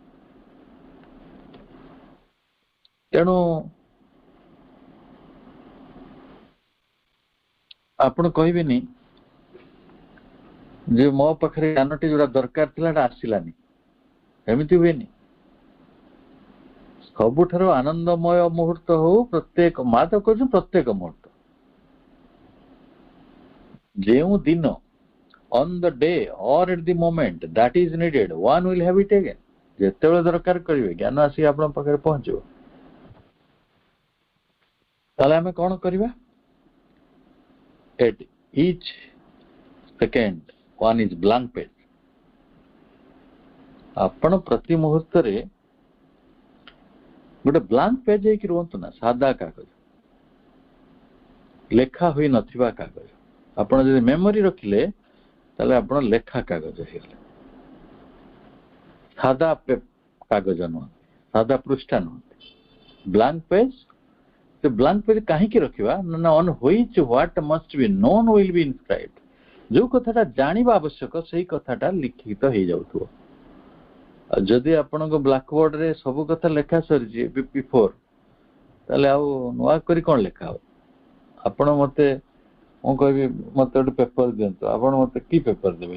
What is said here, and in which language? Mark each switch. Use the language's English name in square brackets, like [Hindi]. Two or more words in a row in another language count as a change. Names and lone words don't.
[Odia] ତେଣୁ ଆପଣ କହିବେନି ଯେ ମୋ ପାଖରେ ଜ୍ଞାନଟି ଯୋଉଟା ଦରକାର ଥିଲା ସେଟା ଆସିଲାନି, ଏମିତି ହୁଏନି। ସବୁଠାରୁ ଆନନ୍ଦମୟ ମୁହୂର୍ତ୍ତ ହଉ, ପ୍ରତ୍ୟେକ ମା ତ କହୁଛନ୍ତି ପ୍ରତ୍ୟେକ ମୁହୂର୍ତ୍ତ, ଯେଉଁ ଦିନ [English] on the day or at the moment that is needed, one will have it again. [Odia] ଯେତେବେଳେ ଦରକାର କରିବେ ଜ୍ଞାନ ଆସିକି ଆପଣଙ୍କ ପାଖରେ ପହଞ୍ଚିବ। ତାହେଲେ ଆମେ କଣ କରିବା? [English] At each second one is blank page. [Odia] ଆପଣ ପ୍ରତି ମୁହୂର୍ତ୍ତରେ ଗୋଟେ [English] blank page [Odia] ହେଇକି ରୁହନ୍ତୁ ନା, ସାଦା କାଗଜ, ଲେଖା ହୋଇ ନଥିବା କାଗଜ। ଆପଣ ଯଦି ମେମୋରି ରଖିଲେ ତାହେଲେ ଆପଣ ଲେଖା କାଗଜ ହେଇଗଲେ, ସାଦା କାଗଜ ନୁହନ୍ତି, ସାଦା ପୃଷ୍ଠା ନୁହନ୍ତି, [English] blank page. [Odia] ସେ [English] blank page [Odia] କାହିଁକି ରଖିବା ନା, [English] on which what must be known will be inscribed. [Odia] ଯୋଉ କଥାଟା ଜାଣିବା ଆବଶ୍ୟକ ସେଇ କଥାଟା ଲିଖିତ ହେଇଯାଉଥିବ। ଆଉ ଯଦି ଆପଣଙ୍କ ବ୍ଲାକବୋର୍ଡରେ ସବୁ କଥା ଲେଖା ସରିଛି ବିଫୋର, ତାହେଲେ ଆଉ ନୂଆ କରି କଣ ଲେଖା ହବ? ଆପଣ ମତେ, ମୁଁ କହିବି ମତେ ଗୋଟେ ପେପର ଦିଅନ୍ତୁ, ଆପଣ ମତେ କି ପେପର ଦେବେ?